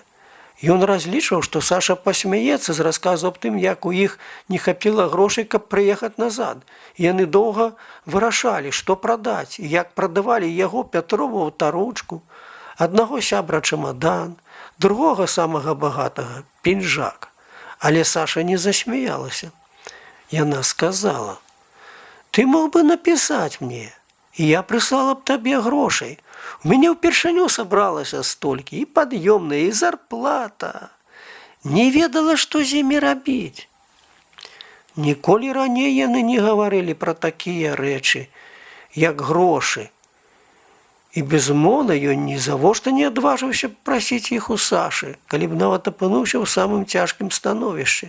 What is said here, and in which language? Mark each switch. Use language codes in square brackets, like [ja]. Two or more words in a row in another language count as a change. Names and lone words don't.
[be] Ён разлічваў, што Саша пасмяецца з расказу аб тым, як у іх не хапіла грошай, каб прыехаць назад. Яны доўга вырашалі, што прадаць, і як прадавалі яго Пятрову аўтаручку, аднаго сябра чамадан, другога самага багатага пінжак. Але Саша не засмяялася. Яна сказала: [ru] ты мог бы написать мне, и я прислала б [be] табе грошей. У мяне ўпершыню сабралася столькі, і пад'ёмная, і зарплата. Не ведала, што з імі рабіць. Ніколі раней яны не гаварылі пра такія рэчы, як грошы. І, безумоўна, ён ні завошта не адважыўся прасіць іх у Сашы, калі б нават апынуўся ў самым цяжкім становішчы.